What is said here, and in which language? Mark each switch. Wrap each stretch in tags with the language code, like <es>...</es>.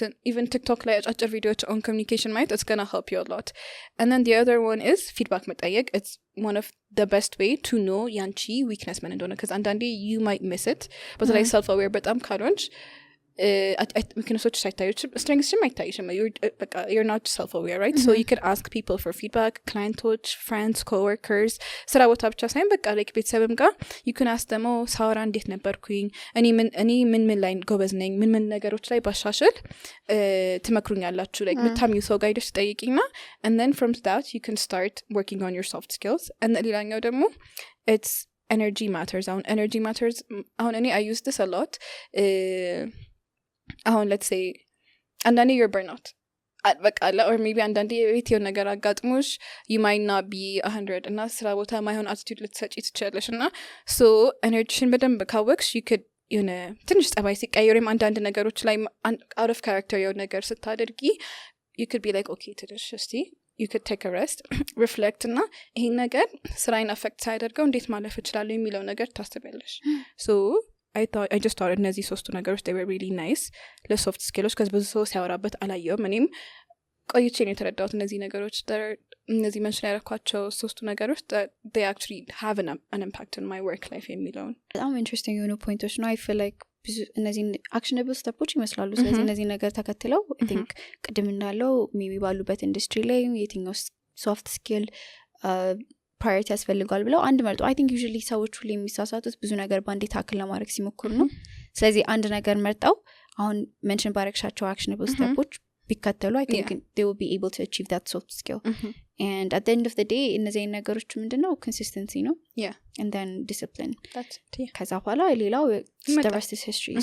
<en>even TikTok</en> <am>ላይ አጫጭር ቪዲዮዎች</am> <en>on communication ማየት it's gonna help you a lot. And then the other one is feedback መጠየቅ. It's one of the best way to know</en> <am>ያንቺ</am> <en>weakness</en> <am>ምን እንደሆነ,</am> <en>because አንዳንዴ you might miss it.</en> <am>በተለይ self aware በጣም ካልሆንሽ weaknessoች ሳይታዩሽም strengthsሽም አይታይሽም.</am> <en>You're not self aware, right? So you could ask people for feedback,</en> <am>clienቶች, friends, coworkers, ስራ ቦታ ብቻ ሳይሆን በቃ like ቤተሰብም ጋር</am> <en>you can ask them,</en> <am>ሳወራ እንዴት ነበርኩኝ, እኔ ምን ላይ ጎበዝ ነኝ, ምን ነገሮች ላይ ባሻሽል ትመክሩኛላችሁ, like ምታምዩ ሰው ጋር ሄደሽ ትጠይቂና</am> <en>and then from that you can start working on your soft skills. and then</en> <am>ሌላኛው ደግሞ</am> <en>it's energy matters. Energy matters</en> <am>አሁን እኔ</am> <en>I use this a lot.</en> <am>አሁን let's say አንዳንዴ</am> <en>you're burnout</en> <am>በቃ or maybe አንዳንዴ ቤት የሆነ ነገር አጋጥሞሽ</am> <en>you might not be 100</en> <am>እና ስራ ቦታ ማይሆን attitude ልትሰጪ ትችላለሽ እና so ኤነርጂሽን በደንብ ካወቅሽ you could የሆነ ትንሽ ጸባይ ሲቀየርም አንዳንድ ነገሮች ላይ out of character የሆነ ነገር ስታደርጊ you could be like okay ትንሽ እስቲ</am> <en>you could take a rest reflect</en> <am>እና ይሄን ነገር ስራዬን affect ሳይደርገው እንዴት ማለፍ እችላለሁ የሚለው ነገር ታስቢያለሽ.</am> <en>so I just thought</en> <am>እነዚህ ሶስቱ ነገሮች</am> <en>they were really nice ለሶፍት ስኪሎች because</en> <am>ብዙ ሰው ሲያወራበት አላየውም. እኔም ቆይቼ ነው የተረዳሁት እነዚህ ነገሮች እነዚህ mention ያደረኳቸው ሶስቱ ነገሮች</am> <en>that they actually have an impact on my work life</en> <am>የሚለውን በጣም ኢንትረስቲንግ የሆኑ ፖይንቶች ነው.</am> <en>I feel like እነዚህ actionable steps ይመስላሉ.</en> <am>ስለዚህ እነዚህ ነገር ተከትለው I think ቅድም እንዳለው ሜቢ ባሉበት ኢንዱስትሪ ላይ የትኛው ሶፍት ስኪል ፕራዮሪቲ ያስፈልጋል ብለው አንድ መርጦ I think usually ሰዎች ሁሉ የሚሳሳቱት ብዙ ነገር በአንዴ ታክል ለማድረግ ሲሞክሩ ነው. ስለዚህ አንድ ነገር መርጠው አሁን ሜንሽን ባረግሻቸው actionable steps ቢከተሉ</am> <en>I think they will be able to achieve that soft skill. and at the end of the day</en> <am>እነዚህ ነገሮች ምንድነው</am> <en>consistency ነው and then discipline.</en> <am>ከዛ በኋላ ሌላው</am> <en>the rest is history.</en>